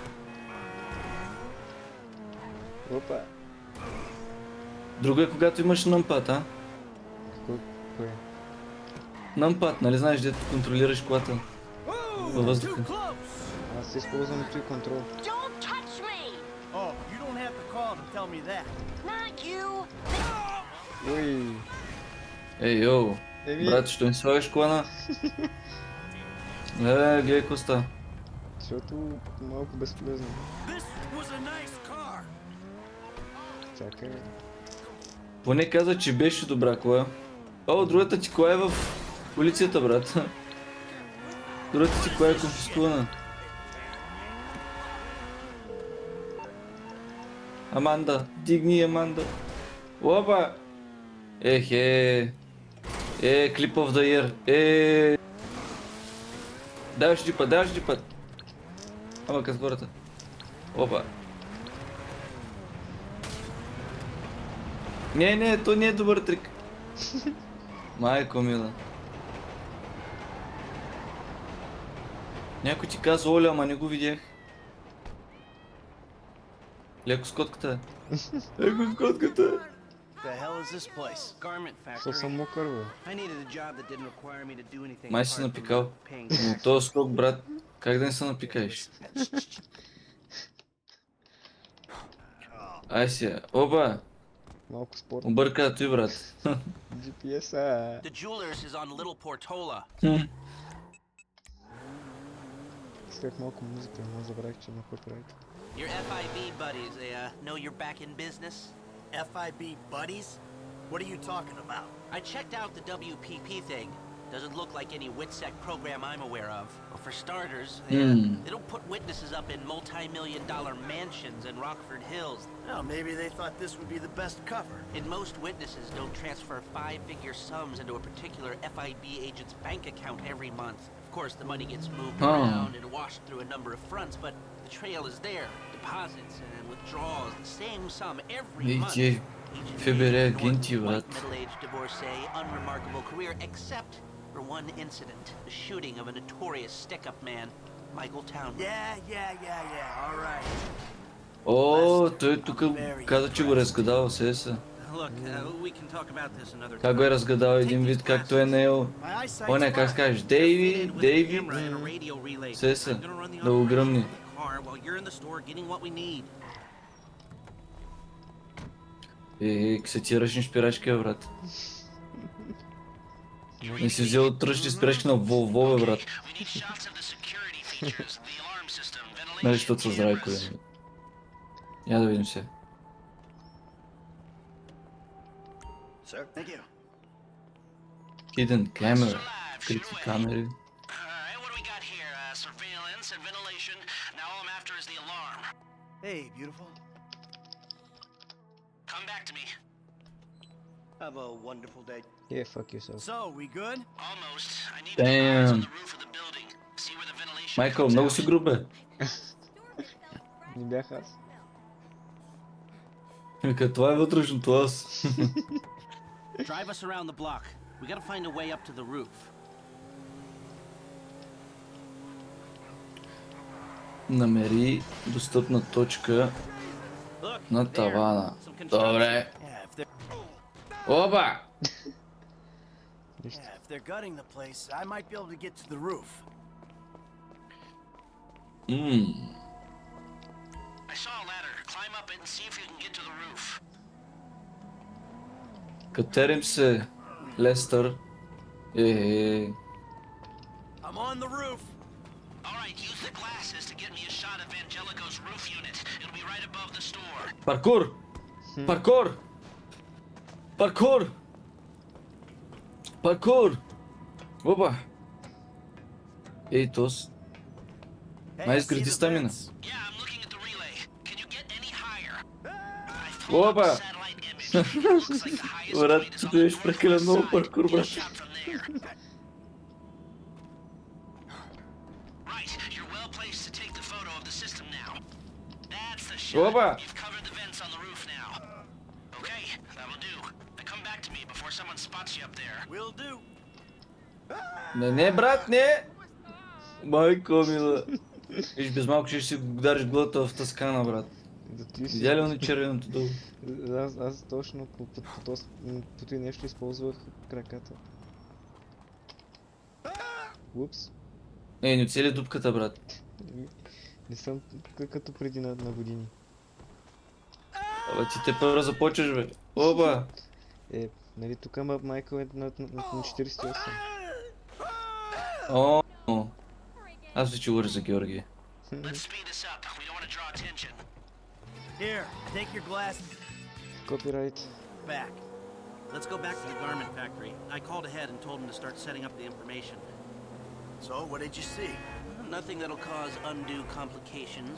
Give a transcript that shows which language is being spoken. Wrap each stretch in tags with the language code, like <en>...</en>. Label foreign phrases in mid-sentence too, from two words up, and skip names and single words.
<bg>Опа. Друго е когато имаш нъмпад, а? Кой? Нъмпад, нали знаеш, дето контролираш колата във въздуха. Аз използвам той контрол.</bg> <en>Don't touch me! Oh, you don't have to call to tell me that. Not you!</en> <bg>Ой. Ей, йоу! Еми, Брат, що не слагаш колана? Гледай коста. защото малко безполезно.</bg> <en>This was a nice car.</en> <bg>Чакай. Поне каза, че беше добра кола. О, другата ти кола е в полицията, брат. Другата ти кола е конфискувана. Аманда, дигни Аманда. Опа! Ехе.</bg> <en>Clip of the year.</en> <bg>Даваш джипа. Ама къс хората. Опа. Не, то не е добър трик. Майко мила. Някой ти каза Оля, ама не го видях. Леко с котката. Леко с котката.</bg> <en>The hell is this place? Garment</en> <bg>Що съм</bg> <en>factory.</en> <bg>мокър, бе?</bg> <en>I needed a job that didn't require me to do anything.</en> <bg>Май си</bg> <en>apart from</en> <bg>напикал.</bg> <en>paying</en> <bg>Но</bg> <en>taxes.</en> <bg>този скок, брат, как да не се напикаеш? Ай си, опа, Малко спорт. обърка той, брат. GPS-а.</bg> <en>The Jewelers is on Little Portola.</en> <bg>Исках малко музика, но забравих, че има копирайт.</bg> <en>Your FIB buddies, they know you're back in business? FIB buddies? What are you talking about? I checked out the WPP thing. Doesn't look like any WITSEC program I'm aware of. Well, for starters, they don't put witnesses up in multi-million-dollar mansions in Rockford Hills. Well, maybe they thought this would be the best cover. And most witnesses don't transfer five-figure sums into a particular FIB agent's bank account every month. Of course, the money gets moved around and washed through a number of fronts, but the trail is there. Deposits and withdrawals, the same sum every month.</en> <bg>Видите, ФБР агенти,</bg> <en>White,</en> <bg>брат.</bg> <en>middle-aged divorcee, unremarkable career, except for one incident, the shooting of a notorious stick-up man, Michael Townley. Yeah, all right.</en> <bg>О, той тук каза, че го разгадал, се.</bg> <en>Look, we can talk about this another</en> <bg>Как го е</bg> <en>time.</en> <bg>разгадал един вид, както е наел.</bg> <en>My eyesight's</en> <bg>О, не, как</bg> <en>fine.</en> <bg>скажеш,</bg> <en>Fitted</en> <bg>Дейви,</bg> <en>with a</en> <bg>Дейви.</bg> <en>camera and a radio relay.</en> <bg>Се са,</bg> <en>I'm gonna run the</en> <bg>да го гръмни.</bg> <en>operation of the car while you're in the store getting what we need.</en> <bg>Ксетираш ни шпирачки, бе, брат. Не си взел тръщи спирачки на Volvo, бе, брат. Нали, защото са здрави коли. Я да видим се.</bg> <en>Sir, thank you. Hidden camera.</en> <bg>Скрити камери.</bg> <en>Alright, what do we got here? Surveillance and ventilation. Now all I'm after is the alarm. Hey, beautiful. Come back to me. Have a wonderful day. Yeah, fuck yourself. So, we good? Almost. I need Damn. to on the roof of the building. See where the ventilation</en> <bg>Майкъл,</bg> <en>comes</en> <bg>много</bg> <en>out.</en> <bg>си груб, бе. Не бях аз. Вика, това е вътрешното аз.</bg> <en>Drive us around the block. We gotta find a way up to the roof.</en> <bg>Намери достъпна точка</bg> <en>Look,</en> <bg>на</bg> <en>there.</en> <bg>тавана.</bg> <en>Some construction.</en> <bg>Добре.</bg> <en>Yeah, if they're</en> <bg>Опа!</bg> <en>gutting the place, I might be able to get to the roof. I saw a ladder. Climb up it and see if you can get to the roof.</en> <bg>Катерим се, Лестър.</bg> <en>I'm on the roof. Alright, use the glasses to get me a shot of Angelico's roof unit. It'll be right above the store.</en> <bg>Паркур! Паркур! Паркур! Паркур! Опа! Ей, тос.</bg> <en>Hey, Nice I see grid the stamina. vents. Yeah, I'm looking at the relay. Can you get any higher?</en> <bg>Опа!</bg> <en>Satellite image. It looks like the highest</en> <bg>Брат,</bg> <en>point is</en> <bg>ти</bg> <en>on the</en> <bg>беше</bg> <en>northwest</en> <bg>прекалено много</bg> <en>side.</en> <bg>паркур,</bg> <en>Get a</en> <bg>брат.</bg> <en>shot from there. Right, you're well placed to take the photo of the system now. That's the shot. Опа! You've covered the vents on the roof now. Okay, that'll do. Now come back to me before someone spots you up there. Will do.</en> <bg>Не, брат, не! Майко мила. Виж, без малко ще си удариш главата в тъскана, брат. Да ти си... Видя ли он червеното долу? Аз точно по този нещо използвах краката. Упс. Не оцели дупката, брат. Не съм като преди на години. Абе, ти те първо започваш, бе. Опа! Нали тук Майкъл е на 48. О, аз вече говоря за Георги.</bg> <en>Let's speed this up. We don't want to draw attention. Here, take your glasses</en> <bg>Копирайт.</bg> <en>back. Let's go back to the garment factory. I called ahead and told him to start setting up the information. So, what did you see? Nothing that'll cause undue complications.</en>